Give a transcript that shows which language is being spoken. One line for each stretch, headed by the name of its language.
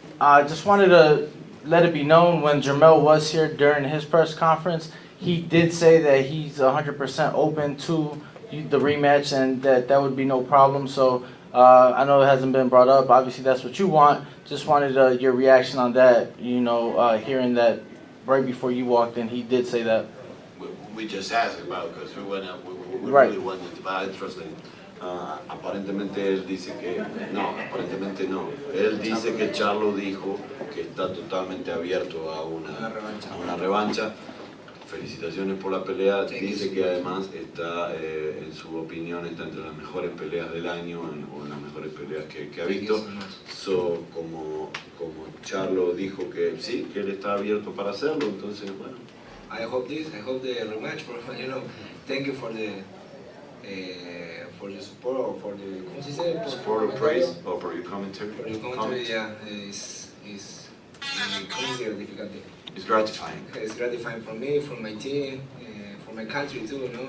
English: I just wanted to let it be known when Jermell was here during his press conference, he did say that he's 100% open to the rematch and that would be no problem. So I know it hasn't been brought up. Obviously, that's what you want. Just wanted your reaction on that. You know, hearing that right before you walked in, he did say that. We just asked about because we Right. really wanted to buy translate.
Spanish: Aparentemente él dice que no. Él dice que Charlo dijo que está totalmente abierto a una revancha. Felicitaciones por la pelea. Dice que además está, en su opinión, está entre las mejores peleas del año o las mejores peleas que ha visto. So, como Charlo dijo que sí, que él está abierto para hacerlo, entonces bueno.
English: I hope the rematch, you know. Thank you for the support or for the support or praise or for your commentary. For your commentary, yeah, it's gratificante. It's gratifying. It's gratifying for me, for my team, for my country too.